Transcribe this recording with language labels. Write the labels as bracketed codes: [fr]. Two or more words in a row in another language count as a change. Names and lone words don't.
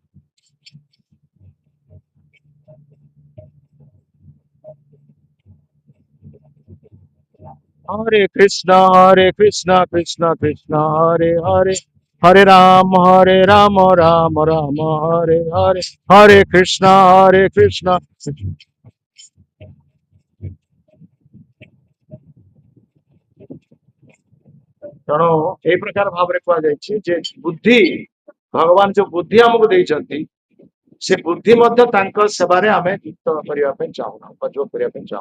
[sa] हरे कृष्ण, कृष्ण कृष्ण, हरे हरे, हरे राम, राम राम, हरे हरे, हरे कृष्ण. [or] ତେଣୁ ଏଇ ପ୍ରକାର ଭାବରେ କୁହାଯାଇଛି ଯେ ବୁଦ୍ଧି ଭଗବାନ ଯୋଉ ବୁଦ୍ଧି ଆମକୁ ଦେଇଛନ୍ତି ସେ ବୁଦ୍ଧି ମଧ୍ୟ ତାଙ୍କ ସେବାରେ ଆମେ ଯୁକ୍ତ କରିବା ପାଇଁ ଚାହୁଁନା ଉପଯୋଗ କରିବା ପାଇଁ ଚାହୁଁ।